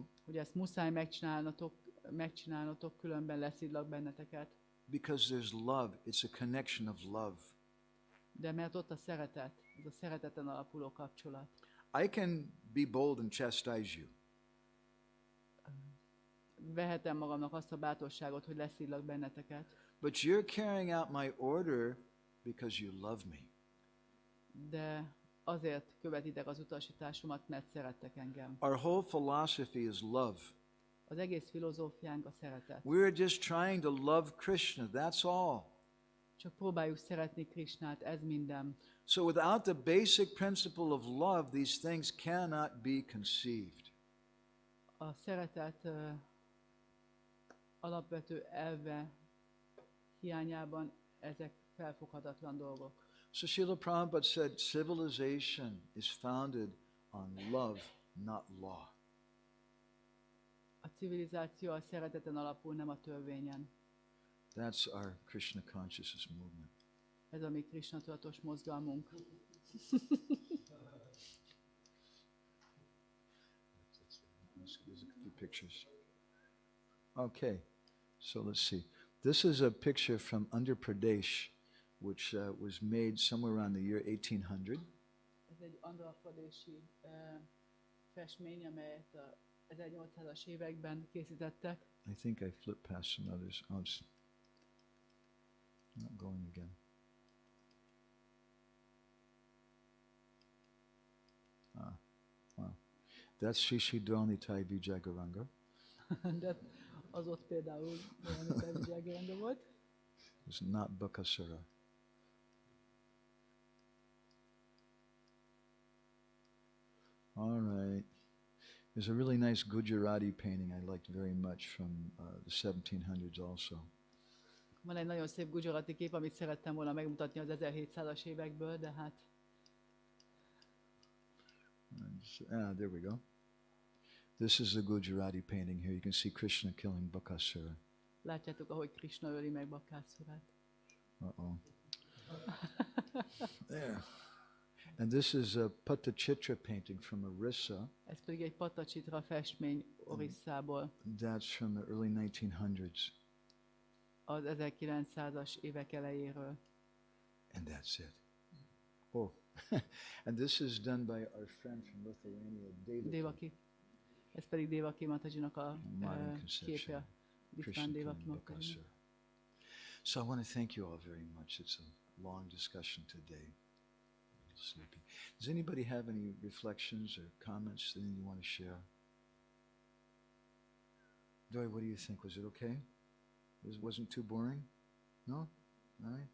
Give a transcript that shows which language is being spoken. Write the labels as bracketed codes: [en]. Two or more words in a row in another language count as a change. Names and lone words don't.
[hu] hogy ezt muszáj megcsinálnotok, különben leszidlak benneteket. [en] Because there's love. It's a connection of love. [hu] De mert ott a szeretet, ez a szereteten alapuló kapcsolat. [en] I can be bold and chastise you. [hu] Vehetem magamnak azt a bátorságot, hogy leszidlak benneteket. [en] But you're carrying out my order because you love me. [hu] De azért követitek az utasításomat, mert szerettek engem. [en] Our whole philosophy is love. [hu] Az egész filozófiánk a szeretet. [en] We're just trying to love Krishna, that's all. [hu] Csak próbáljuk szeretni Krisnát, ez minden. [en] So without the basic principle of love, these things cannot be conceived. [hu] A szeretet alapvető elve hiányában ezek felfoghatatlan dolgok. [en] So Srila Prabhupada said civilization is founded on love, not law. [hu] A civilizáció a szereteten alapul, nem a törvényen. [en] That's our Krishna consciousness movement. [hu] Ez a mi Krishna tudatos mozgalmunk. [en] There's a few pictures. Okay, so let's see. This is a picture from Andhra Pradesh, which was made somewhere around the year 1800. [hu] Ez egy Andhra Pradesi festmény, amelyet a 1800-as években készítettek. [en] I think I flipped past some others. Oh, it's not going again. Wow. That's Sri Sri Dwalnitai Vijagaranga. [hu] De az ott például olyan Vijagaranga volt. [en] It's not Bakasura. All right. There's a really nice Gujarati painting I liked very much from the 1700s also. [hu] Van egy nagyon szép Gujarati kép, amit szerettem volna megmutatni az 1700-as évekből, de hát... [en] There we go. This is the Gujarati painting here. You can see Krishna killing Bakasura. [hu] Látjátok, ahogy Krishna öli meg Bakasurát. [en] Uh-oh. There. And this is a Pattachitra painting from Orissa. [hu] Ez pedig egy Pattachitra festmény Orisszából. [en] That's from the early 1900s. [hu] Az 1900-as évek elejéről. [en] And that's it. Oh. And this is done by our friend from Lithuania, Devaki. [hu] Ez pedig Devaki Matajinak a képje. [en] Krishna killing Bakasura. So I want to thank you all very much. It's a long discussion today. Sleepy. Does anybody have any reflections or comments that you want to share? Dory, what do you think? Was it okay? Wasn't too boring? No? All right.